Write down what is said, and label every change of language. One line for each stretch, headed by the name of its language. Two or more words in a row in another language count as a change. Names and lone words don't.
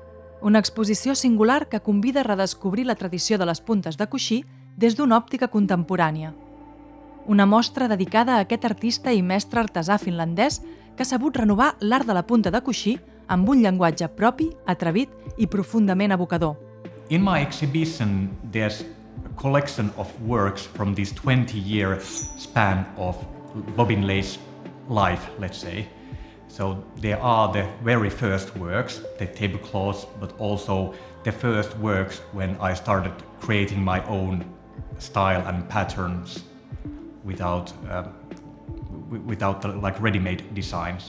Catalan: Una exposició singular que convida a redescobrir la tradició de les puntes de coixí des d'una òptica contemporània. Una mostra dedicada a aquest artista i mestre artesà finlandès que ha sabut renovar l'art de la punta de coixí amb un llenguatge propi, atrevit i profundament evocador.
English: In my exhibition, there's a collection of works from this 20-year span of Bobbin Lay's life, let's say. So there are the very first works, the tablecloths, but also the first works when I started creating my own style and patterns without the ready-made designs.